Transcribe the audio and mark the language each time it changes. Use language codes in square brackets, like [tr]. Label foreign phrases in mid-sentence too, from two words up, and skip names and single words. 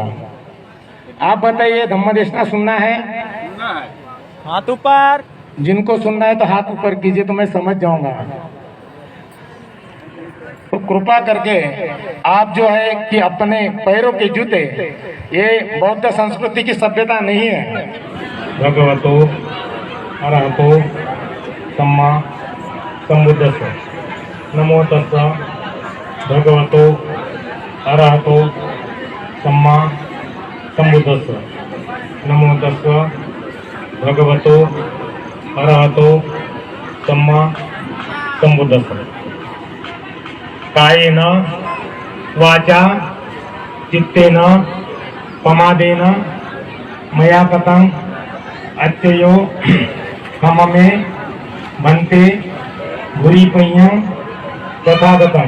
[hi] आप बताइए, धम्म देशना सुनना है? हाथ ऊपर। जिनको सुनना है तो हाथ ऊपर कीजिए, तो मैं समझ जाऊंगा। तो कृपा करके आप जो है कि अपने पैरों के जूते, ये बौद्ध संस्कृति की सभ्यता नहीं है। [pi] भगवतो अरहतो सम्मा सम्बुद्धस्स। नमो तस्स भगवतो अरहतो सम्मा सम्बुद्धस्स। नमो तस्स भगवतो अरहतो सम्मा सम्बुद्धस्स। कायेन वाचा चित्तेन प्रमादेन मया कथं अत्ययो ममे भन्ते भूरिपय्यं तथागतं।